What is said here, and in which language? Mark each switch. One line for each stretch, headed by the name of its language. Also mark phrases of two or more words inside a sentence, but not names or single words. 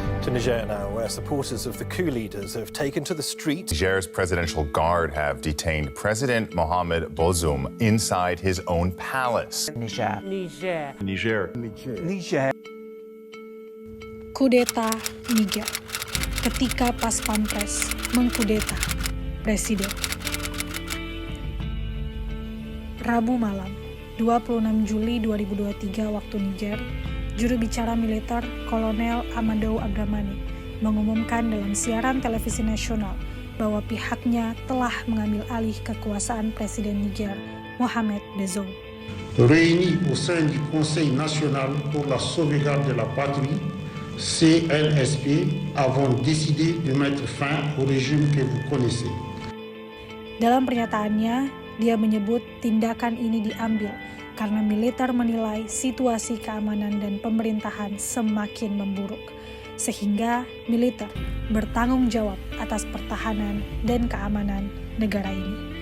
English: To Niger now, where supporters of the coup leaders have taken to the street. Niger's Presidential Guard have detained President Mohamed Bazoum inside his own palace. Niger.
Indonesian: Kudeta Niger. Ketika pas pampres mengkudeta presiden. Rabu malam, 26 Juli 2023 waktu Niger, juru bicara militer Kolonel Amadou Abdramane mengumumkan dalam siaran televisi nasional bahwa pihaknya telah mengambil alih kekuasaan Presiden Niger, Mohamed Bazoum.
French: Réunis au sein du Conseil national pour la sauvegarde de la patrie, CNSP, avons décidé de mettre fin au régime que vous connaissez.
Indonesian: Dalam pernyataannya, dia menyebut tindakan ini diambil karena militer menilai situasi keamanan dan pemerintahan semakin memburuk, sehingga militer bertanggung jawab atas pertahanan dan keamanan negara ini.